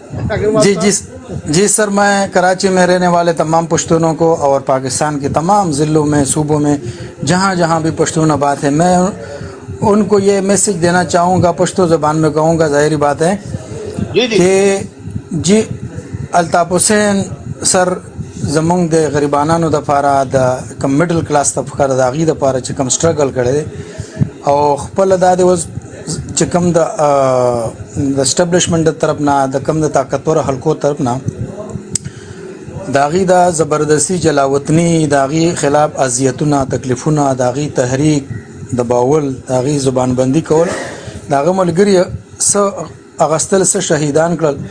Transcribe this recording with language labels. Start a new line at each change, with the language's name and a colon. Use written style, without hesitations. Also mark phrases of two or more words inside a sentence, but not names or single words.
Urdu: جی سر, میں کراچی میں رہنے والے تمام پشتونوں کو اور پاکستان کے تمام ضلعوں میں, صوبوں میں جہاں جہاں بھی پشتون آباد ہے, میں ان کو یہ میسج دینا چاہوں گا, پشتو زبان میں کہوں گا, ظاہری بات ہے کہ جی الطاف حسین سر
Pashto: زمونږ د غریبانانو دپاره د کم میډل کلاس طبقه د هغې دپاره چې کوم سټرګل کړی دی او خپله دا د اوس چې کوم د اسټبلیشمنټ د طرف نه, د کوم د طاقتور حلقو طرف نه د هغې د زبردستي جلاوطني, د هغې خلاف اذیتونه, تکلیفونه, د هغې تحریک, دباول, د هغې زبان بندي کول, د هغه ملګري څه اغستل, څه شهیدان کړل.